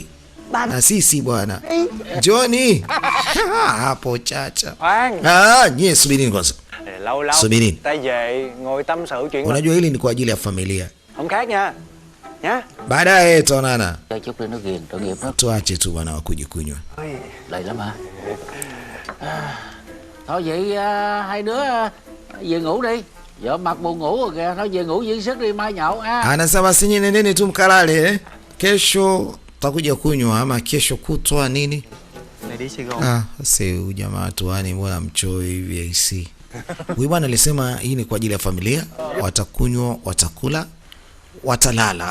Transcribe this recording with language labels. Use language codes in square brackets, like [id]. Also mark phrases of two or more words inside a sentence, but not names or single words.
[sw] Na sisi bwana. Johnny. Hapo chacha. Nyie subirini kwanza. Subirini. Unajua hili ni kwa ajili ya familia. Baadaye tutaonana. Tuache tu bwana wakuje kunywa. [vi] Thôi vậy hai đứa về ngủ đi. Vợ mặt buồn ngủ rồi kìa, thôi về ngủ dưỡng sức đi, mai nhậu ha. [sw] Anasema basi nyinyi nendeni tu mkalale. Kesho tutakuja kunywa ama kesho kutwa nini? Sasa jamaa Twani mbona mchoyo hivi IC. Huyu bwana alisema hii ni kwa ajili ya familia, watakunywa, watakula, watalala.